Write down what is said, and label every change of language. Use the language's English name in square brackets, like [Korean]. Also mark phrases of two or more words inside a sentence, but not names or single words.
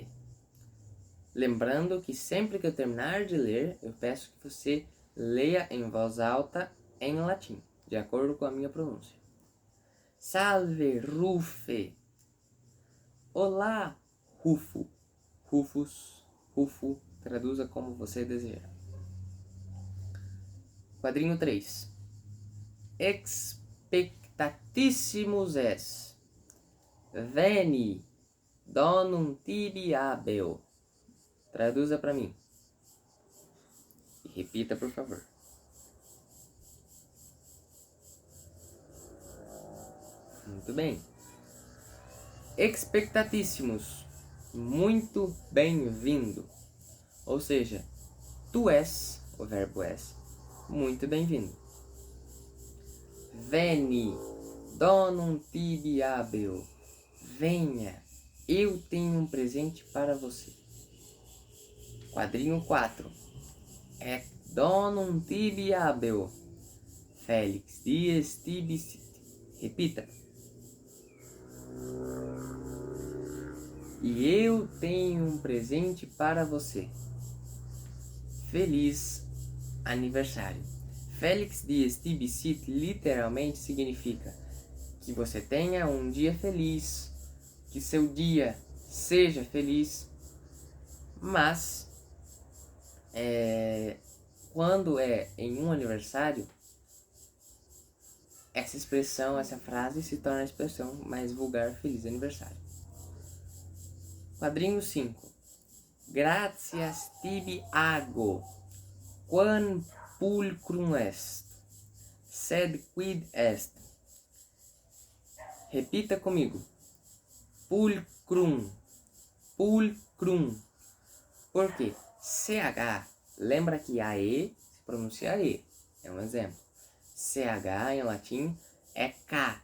[Portuguese] Lembrando que sempre que eu terminar de ler, eu peço que você leia em voz alta em latim, de acordo com a minha pronúncia. Salve Rufe. Olá, Rufo. Rufus, Rufo, traduza como você desejar. Quadrinho 3. [Latin] Expectatissimus es. Veni, donum tibi habeo. [Portuguese] Traduza para mim. E repita, por favor. Muito bem. Expectatissimus. Muito bem-vindo. Ou seja, tu és, o verbo és, muito bem-vindo. [Latin] Veni, donum tibi habeo. [Portuguese] Venha, eu tenho um presente para você. Quadrinho 4. [Latin] Et donum tibi habeo. Felix dies tibi sit. [Portuguese] Repita. E eu tenho um presente para você. Feliz aniversário. [Latin] Felix dies tibi sit [Portuguese] literalmente significa que você tenha um dia feliz, que seu dia seja feliz, Mas, quando é em um aniversário, essa expressão, essa frase se torna a expressão mais vulgar, feliz aniversário. Quadrinho 5. [Latin] Gratias tibi ago, quam pulcrum est, sed quid est. [Portuguese] Repita comigo. Pulcrum. Pulcrum. Por quê? CH, lembra que AE se pronuncia E. É um exemplo. CH em latim é K.